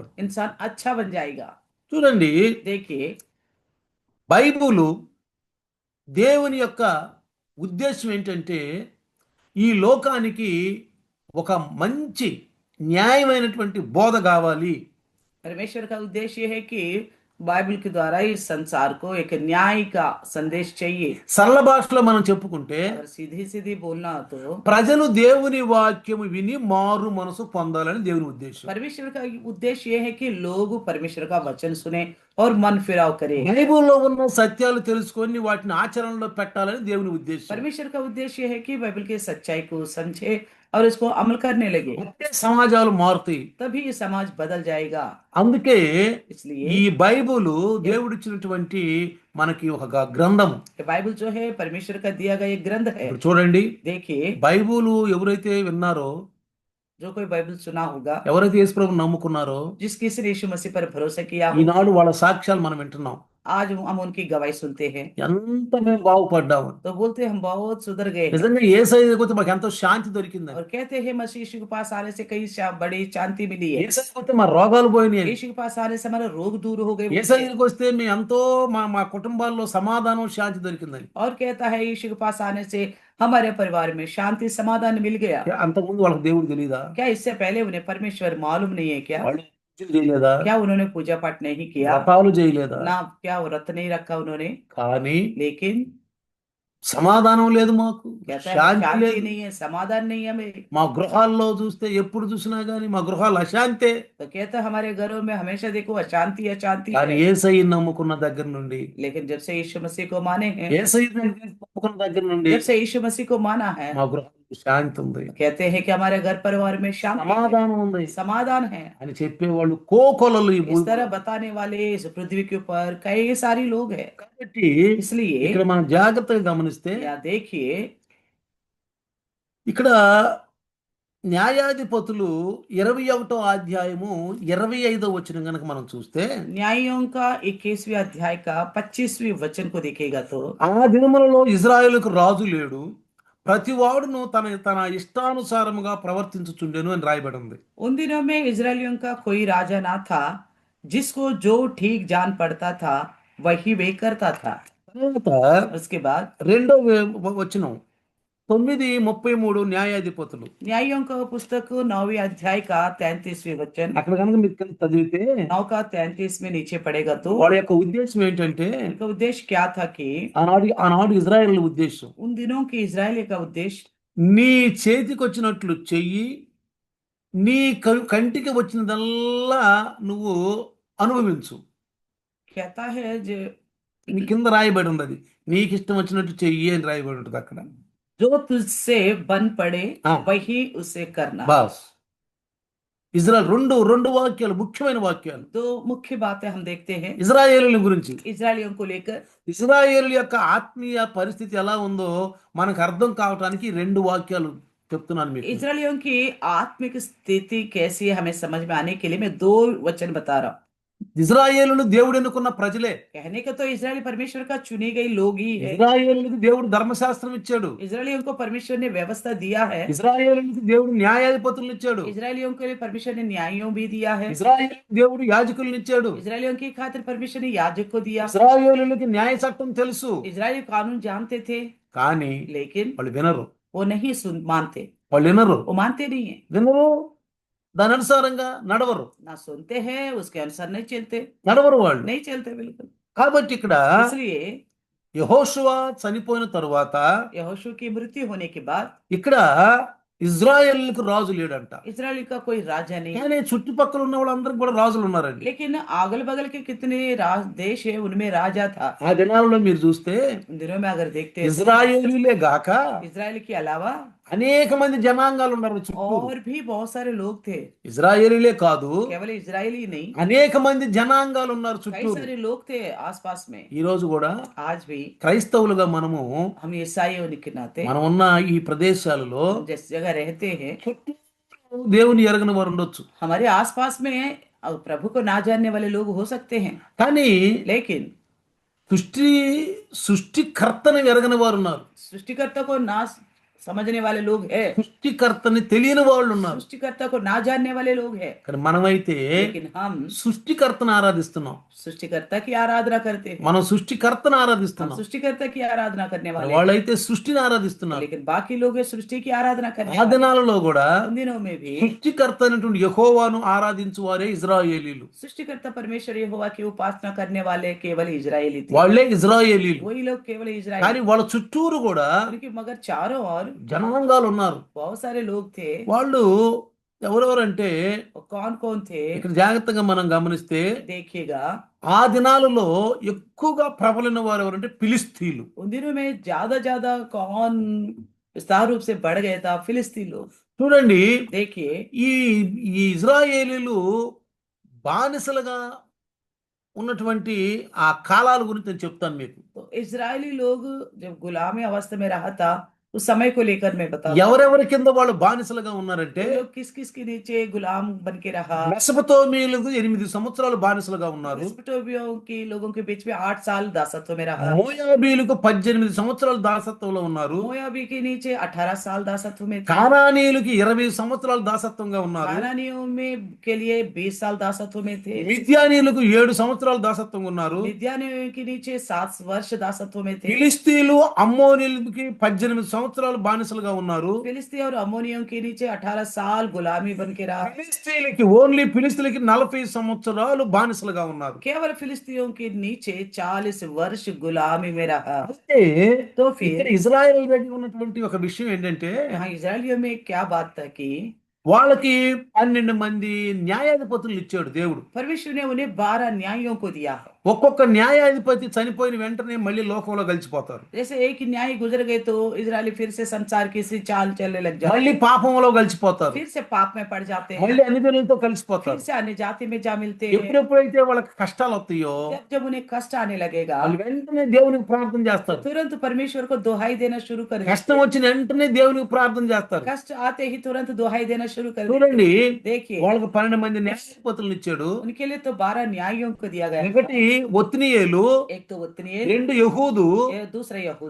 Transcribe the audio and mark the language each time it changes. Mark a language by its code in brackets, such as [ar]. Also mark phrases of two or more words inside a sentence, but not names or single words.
[hi] इंसान अच्छा बन जाएगा। [te] చూడండి, [hi] देखिए, [te] బైబుల్ దేవుని యొక్క ఉద్దేశం ఏంటంటే ఈ లోకానికి ఒక మంచి న్యాయమైనటువంటి బోధ కావాలి. [hi] परमेश्वर का उद्देश्य है कि बाइबल के द्वारा इस संसार को एक न्याय का संदेश चाहिए। [te] సరళ భాషలో మనం చెప్పుకుంటే [hi] अगर सीधी सीधी बोलना हो तो [te] ప్రజలు దేవుని వాక్యము విని మారు మనసు పొందాలని దేవుని ఉద్దేశం. [hi] परमेश्वर का उद्देश्य यह है कि लोग परमेश्वर का वचन सुने और मन फिराव करे। [te] బైబిల్లో ఉన్న సత్యాలు తెలుసుకొని వాటిని ఆచరణలో పెట్టాలని దేవుని ఉద్దేశం. [hi] परमेश्वर का उद्देश्य है कि बाइबल की सच्चाई को समझे और इसको अमल करने लगे, [te] అప్పుడే సమాజాలు మారుతాయి. [hi] तभी ये समाज बदल जाएगा। [te] అందుకే [hi] इसलिए [te] ఈ బైబుల్ దేవుడిచ్చినటువంటి మనకి ఒక గ్రంథం. [hi] ये बाइबल जो है परमेश्वर का दिया गया एक ग्रंथ है। [te] ఇప్పుడు చూడండి, [hi] देखिए, [te] బైబుల్ ఎవరైతే విన్నారో, [hi] जो कोई बाइबल सुना होगा, [te] ఎవరైతే యేసుప్రభుని నమ్ముకున్నారో, [hi] जिस किसी ने यीशु मसीह पर भरोसा किया हो, [te] ఈనాడు వాళ్ళ సాక్ష్యాలు మనం వింటున్నాం. [hi] आज हम उनकी गवाही सुनते हैं [te] ఎంత మేము బాగుపడ్డాము. [hi] तो बोलते हैं हम बहुत सुधर गए हैं। [te] నిజంగా యేసయ్య దగ్గరికి మాకు ఎంతో శాంతి దొరికింది. [hi] और कहते हैं मसीह यीशु के पास आने से कई बड़ी शांति मिली है। [te] యేసయ్య దగ్గరికి మా రోగాలు పోయినాయి. [hi] यीशु के पास आने से हमारा रोग दूर हो गए। [te] యేసయ్య దగ్గరికి వస్తే మేము ఎంతో మా మా కుటుంబాల్లో సమాధానం శాంతి దొరికిందని. [hi] और कहता है यीशु के पास आने से हमारे परिवार में शांति समाधान मिल गया। [te] అంతకుముందు వాళ్ళకి దేవుడు తెలియదా? [hi] क्या इससे पहले उन्हें परमेश्वर मालूम नहीं है क्या? [te] వాళ్ళు పూజలు చేయలేదా? [hi] क्या उन्होंने पूजा पाठ नहीं किया? [te] వ్రతాలు చేయలేదా? [hi] ना क्या व्रत नहीं रखा उन्होंने? [te] కానీ [hi] लेकिन [te] సమాధానం లేదు, మాకు [hi] कहता है [te] శాంతి [hi] शांति [te] లేదు. [hi] नहीं है, समाधान नहीं है हमें। [te] మా గృహాల్లో చూస్తే ఎప్పుడు చూసినా గానీ మా గృహాలు అశాంతే. [hi] तो कहता है हमारे घरों में हमेशा देखो अशांति अशांति [te] కానీ [hi] है। [te] యేసయ్యని నమ్ముకున్న దగ్గర నుండి, [hi] लेकिन जब से यीशु मसीह को माने हैं, [te] యేసయ్యని నమ్ముకున్న దగ్గర నుండి [hi] जब से यीशु मसीह को माना है, [te] మా గృహాల్లో శాంతి ఉంది, [hi] कहते हैं कि हमारे घर परिवार में शांति है, [te] సమాధానం ఉంది [hi] समाधान है। [te] అని చెప్పేవాళ్ళు కోకొలలు ఈ [hi] इस [te] భూమి. [hi] तरह बताने वाले इस पृथ्वी के ऊपर कई सारी लोग हैं। [te] కాబట్టి [hi] इसलिए [te] ఇక్కడ మనం జాగ్రత్తగా గమనిస్తే [hi] या देखिए, [te] ఇక్కడ న్యాయాధిపతులు 21వ అధ్యాయము 25వ వచనం గనక మనం చూస్తే, [hi] न्यायों का 21वें अध्याय का 25वें वचन को देखेगा तो [te] ఆ దినములలో ఇజ్రాయేలుకు రాజు లేడు, ప్రతివాడును తన తన ఇష్టానుసారముగా ప్రవర్తించుచుండెను అని రాయబడి ఉంది. [hi] उन दिनों में इजरायलियों का कोई राजा ना था, जिसको जो ठीक जान पड़ता था वही वे करता था। [te] తర్వాత [hi] उसके बाद [te] రెండవ వచనం 9:33 న్యాయాధిపతులు. [hi] न्यायों का पुस्तक 9वें अध्याय का 33वें वचन, [te] అక్కడ కనుక మీరు కింద చదివితే [hi] 9 का 33 में नीचे पड़ेगा तो [te] వాళ్ళ యొక్క ఉద్దేశం ఏంటంటే, [hi] उनका उद्देश्य क्या था कि [te] ఆనాడు ఇజ్రాయేల్ ఉద్దేశం [hi] उन दिनों के इजराइल का उद्देश्य [te] నీ చేతికి వచ్చినట్లు చెయ్యి, నీ కంటికి వచ్చినదల్లా నువ్వు అనుభవించు. [hi] कहता है जो [te] నీ కింద రాయబడి ఉంది, అది నీకు ఇష్టం వచ్చినట్టు చెయ్యి అని రాయబడి ఉంటుంది అక్కడ. [hi] जो तुझसे बन पड़े हाँ। वही उसे करना। [te] బాస్ ఇజ్రాయెల్ రెండు వాక్యాలు, ముఖ్యమైన వాక్యాలు [hi] तो मुख्य बातें हम देखते हैं [te] ఇజ్రాయేలుల గురించి. [hi] इजरायलियों को लेकर। [te] ఇజ్రాయేలు యొక్క ఆత్మీయ పరిస్థితి ఎలా ఉందో మనకు అర్థం కావటానికి రెండు వాక్యాలు చెప్తున్నాను మీకు. [hi] इजरायलियों की आत्मिक स्थिति कैसी है हमें समझ में आने के लिए मैं 2 वचन बता रहा हूँ। [te] ఇజ్రాయేలును దేవుడు ఎన్నుకున్న ప్రజలే. [hi] कहने का तो इजराइल परमेश्वर का चुनी गई लोग ही है। [te] ఇజ్రాయేలులకు దేవుడు ధర్మశాస్త్రం ఇచ్చాడు. [hi] इजरायलियों को परमेश्वर ने व्यवस्था दिया है। [te] ఇజ్రాయేలులకు దేవుడు న్యాయాధిపతులను ఇచ్చాడు. [hi] इजरायलियों के लिए परमेश्वर ने न्यायों भी दिया है। [te] ఇజ్రాయేలు దేవుడు యాజకులను ఇచ్చాడు. [hi] इजरायलियों की खातिर परमेश्वर ने याजक को दिया। [te] ఇజ్రాయేలులకి న్యాయ చట్టం తెలుసు, [hi] इजरायली कानून जानते थे, [te] కానీ [hi] लेकिन [te] వాళ్ళు వినరు. [hi] वो नहीं मानते। [te] వాళ్ళు వినరు. [hi] वो मानते नहीं है, [te] వినరు, దాని అనుసారంగా నడవరు. [hi] ना सुनते हैं, उसके अनुसार नहीं चलते, [te] నడవరు వాళ్ళు. [hi] नहीं चलते बिल्कुल। [te] కాబట్టి ఇక్కడ [hi] इसलिए [te] యెహోషువ చనిపోయిన తరువాత [hi] यहोशू की मृत्यु होने के बाद [te] ఇక్కడ ఇజ్రాయేలుకు రాజు లేడంట. [hi] इजराइल का कोई राजा नहीं, [te] కానీ చుట్టుపక్కల ఉన్న వాళ్ళందరికి కూడా రాజులు ఉన్నారండి. [hi] लेकिन अगल बगल के कितने देश है उनमें राजा था। [te] ఆ దినాలలో మీరు చూస్తే [hi] उन दिनों में अगर देखते हैं [te] ఇజ్రాయేలీలే గాక [hi] इजराइल के अलावा [te] అనేక మంది జనాంగాలు ఉన్నారు చుట్టూ. [hi] और भी बहुत सारे लोग थे, [te] ఇజ్రాయేలీలే కాదు, [hi] केवल इजराइली नहीं, [te] అనేక మంది జనాంగాలు ఉన్నారు [hi] कई [te] చుట్టూ. [hi] सारे लोग थे आसपास में। [te] ఈ రోజు కూడా [hi] आज भी [te] క్రైస్తవులుగా మనము [hi] हम ईसाई होने के नाते [te] మనం ఉన్న ఈ ప్రదేశాలలో [hi] हम जिस जगह रहते हैं, [te] చుట్టూ దేవుని ఎరగని వారు ఉండొచ్చు. [hi] हमारे आसपास में प्रभु को ना जानने वाले लोग हो सकते हैं, [te] కానీ [hi] लेकिन [te] సృష్టి సృష్టికర్తని ఎరగని వారు ఉన్నారు. [hi] सृष्टिकर्ता को ना समझने वाले लोग हैं, [te] సృష్టికర్తని తెలియని వాళ్ళు ఉన్నారు. [hi] सृष्टिकर्ता को ना जानने वाले लोग हैं, [te] కానీ మనమైతే [hi] लेकिन हम [te] సృష్టికర్తను ఆరాధిస్తున్నాం. [hi] सृष्टिकर्ता की आराधना करते हैं, [te] మనం సృష్టికర్తను [hi] हम [te] ఆరాధిస్తున్నాం. [hi] सृष्टिकर्ता की आराधना करने वाले हैं, [te] వాళ్ళైతే సృష్టిని ఆరాధిస్తున్నారు. [hi] लेकिन बाकी लोग हैं सृष्टि की आराधना करने [te] ఆ [hi] वाले। [te] దినాలలో కూడా [hi] उन दिनों में भी [te] సృష్టికర్త అయినటువంటి యెహోవాను ఆరాధించు వారే ఇజ్రాయేలీలు. [hi] सृष्टिकर्ता परमेश्वर यहोवा की उपासना करने वाले केवल इजरायली थे, [te] వాళ్ళే ఇజ్రాయేలీలు. [hi] वही लोग केवल [te] కానీ [hi] इजराइल, [te] వాళ్ళ చుట్టూరు కూడా [hi] उनके मगर चारों ओर [te] జనాంగాలు ఉన్నారు. [hi] बहुत सारे लोग थे। [te] వాళ్ళు ఎవరెవరంటే [hi] और कौन कौन थे [te] ఇక్కడ జాగ్రత్తగా మనం గమనిస్తే [hi] देखिएगा, [te] ఆ దినాలలో ఎక్కువగా ప్రబలిన వారు ఎవరంటే ఫిలిస్తీన్లు. [hi] उन दिनों में ज्यादा कौन विस्तार रूप से बढ़ गया था, फिलिस्तीन लोग। [te] చూడండి, [hi] देखिए [te] ఈ ఈ ఇజ్రాయేలీలు బానిసలుగా ఉన్నటువంటి ఆ కాలాల గురించి నేను చెప్తాను మీకు. [hi] तो इजरायली लोग जब गुलामी अवस्था में रहा था उस समय को लेकर मैं बताऊं, [te] ఎవరెవరి కింద వాళ్ళు బానిసలుగా ఉన్నారంటే [hi] वो लोग किस किस के नीचे गुलाम बन के रहा। [te] మెసొపొతేమియాలకు 8 సంవత్సరాలు బానిసలుగా ఉన్నారు. [hi] मेसोपोटामिया के लोगों के बीच में 8 साल दासत्व में रहा। [te] మోయాబీలకు 18 సంవత్సరాలు దాసత్వంలో ఉన్నారు. [hi] मोयाबी के नीचे 18 साल दासत्व में थे। [te] కానానీయులకి 20 సంవత్సరాలు దాసత్వంగా ఉన్నారు. [hi] कानानियों में के लिए 20 साल दासत्व में थे। [te] మిద్యానీయులకు 7 సంవత్సరాలు దాసత్వంగా ఉన్నారు. [hi] मिद्यानियों के नीचे 7 वर्ष दासत्व में थे। [te] ఫిలిస్తీన్లు అమ్మోనీయులకి 18 సంవత్సరాలు బానిసలుగా ఉన్నారు. [hi] फिलिस्ती और अमोनियों के नीचे 18 साल गुलामी बन के रहा। [te] ఫిలిస్తీన్లకి 40 సంవత్సరాలు బానిసలుగా ఉన్నారు. [hi] केवल फिलिस्तियों के नीचे 40 वर्ष गुलामी में रहा। [te] అయితే [hi] तो [te] ఇక్కడ [hi] फिर [te] ఇజ్రాయెల్ దగ్గర ఉన్నటువంటి ఒక విషయం ఏంటంటే [hi] यहाँ इजरायलियों में क्या बात था कि [te] వాళ్ళకి 12 మంది న్యాయాధిపతులు ఇచ్చాడు దేవుడు. [hi] परमेश्वर ने उन्हें 12 न्यायियों को दिया है। [te] ఒక్కొక్క న్యాయాధిపతి చనిపోయిన వెంటనే మళ్ళీ లోకంలో కలిసిపోతారు. [hi] जैसे एक न्याय गुजर गए तो इजरायली फिर से संसार की सी चाल चलने लग जाते, [te] మళ్ళీ పాపంలో కలిసిపోతారు. [hi] फिर से पाप में पड़ जाते हैं, [te] మళ్ళీ అన్యజనులతో [hi] फिर [te] కలిసిపోతారు. [hi] से अन्य जाति में जा मिलते हैं। [te] ఎప్పుడెప్పుడైతే వాళ్ళకి కష్టాలు వస్తాయో [hi] जब जब उन्हें कष्ट आने लगेगा [te] వాళ్ళు వెంటనే దేవునికి ప్రార్థన చేస్తారు. [hi] तुरंत परमेश्वर को दुहाई देना शुरू कर देते [te] కష్టం [hi] हैं। [te] వచ్చిన వెంటనే దేవునికి ప్రార్థన చేస్తారు. [hi] कष्ट आते ही तुरंत दुहाई देना शुरू कर देते [te] చూడండి, [hi] हैं। देखिए [te] వాళ్ళకి 12 మంది న్యాయాధిపతులను ఇచ్చాడు. [hi] उनके लिए तो 12 न्यायियों को दिया गया। [te] ఒకటి ఒత్నియేలు, [hi] एक तो उतनीएल, [te] 2 యెహూదు, [hi] दूसरा यहूद,